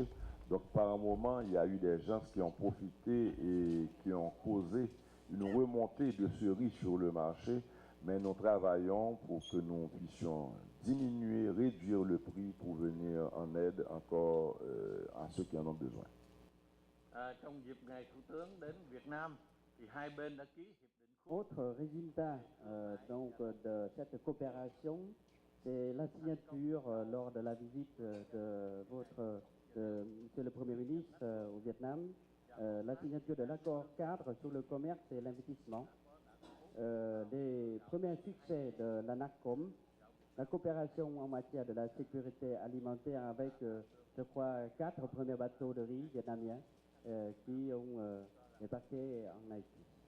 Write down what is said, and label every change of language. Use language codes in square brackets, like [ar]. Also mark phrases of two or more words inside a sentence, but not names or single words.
[fr] Donc par un moment, il y a eu des gens qui ont profité et qui ont causé une remontée de ce riz sur le marché, mais nous travaillons pour que nous puissions diminuer, réduire le prix pour venir en aide encore à ceux qui en ont besoin. [vi] Trong dịp ngày Thủ tướng đến Việt Nam, thì hai bên đã ký hiệp định. [fr] Autre résultat de cette coopération, c'est la signature lors de la visite de Monsieur le Premier ministre au Vietnam, la signature de l'accord cadre sur le commerce et l'investissement, les premiers succès de la NATCOM, la coopération en matière de la sécurité alimentaire avec, je crois, 4 premiers bateaux de riz vietnamiens qui ont débarqué en Haïti.